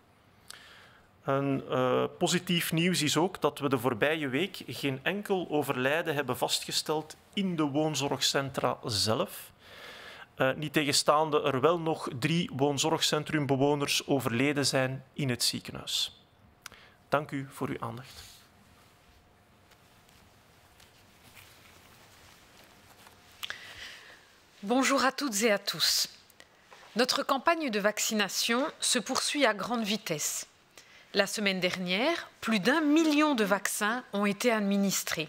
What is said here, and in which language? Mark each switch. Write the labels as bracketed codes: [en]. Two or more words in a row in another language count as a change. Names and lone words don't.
[nl] Positief nieuws is ook dat we de voorbije week geen enkel overlijden hebben vastgesteld in de woonzorgcentra zelf. Niettegenstaande er wel nog 3 woonzorgcentrumbewoners overleden zijn in het ziekenhuis. Dank u voor uw aandacht. [fr] Bonjour à toutes et à tous. Notre campagne de vaccination se poursuit à grande vitesse. La semaine dernière, plus d'1 million de vaccins ont été administrés.